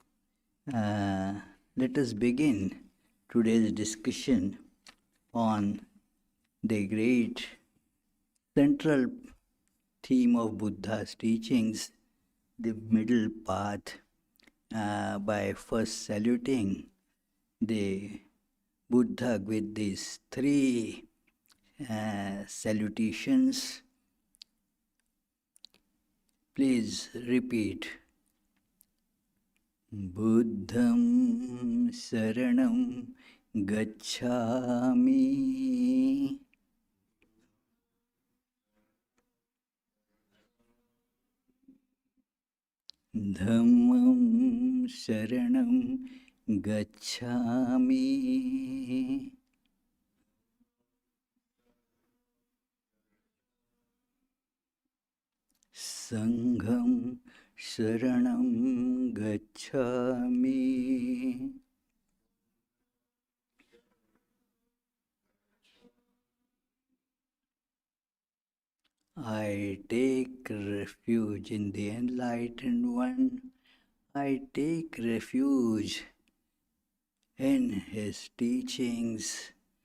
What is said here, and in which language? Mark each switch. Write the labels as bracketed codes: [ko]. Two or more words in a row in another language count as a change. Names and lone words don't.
[en] Let us begin today's discussion on the great central theme of Buddha's teachings, the middle path, by first saluting the Buddha with these three salutations. Please repeat. [pi] Buddham saranam gacchami. Dhammam saranam gacchami. Sangham saranam gacchami. [en] I take refuge in the enlightened one. I take refuge in his teachings.